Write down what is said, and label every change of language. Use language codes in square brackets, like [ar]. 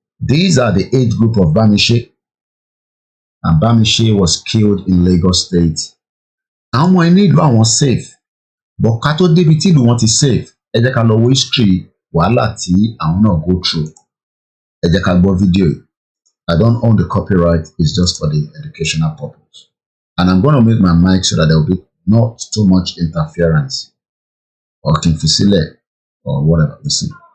[en] These are the age group of Bámiṣé and Bámiṣé was killed in Lagos State. [yo] Àwọn ọmọ inú ìlú àwọn [en] safe but [yo] ká tó débi tí ìlú wọn ti safe ẹ jẹ́ ká lọ wo history wàhálà tí àwọn náà [en] go through. [yo] Ẹ jẹ́ ká gbọ́ fídíò yìí. [en] I don't own the copyright, it's just for the educational purpose. And I'm going to mute my mic so that there will be not too much interference or kìnfìsílẹ̀ or whatever you see.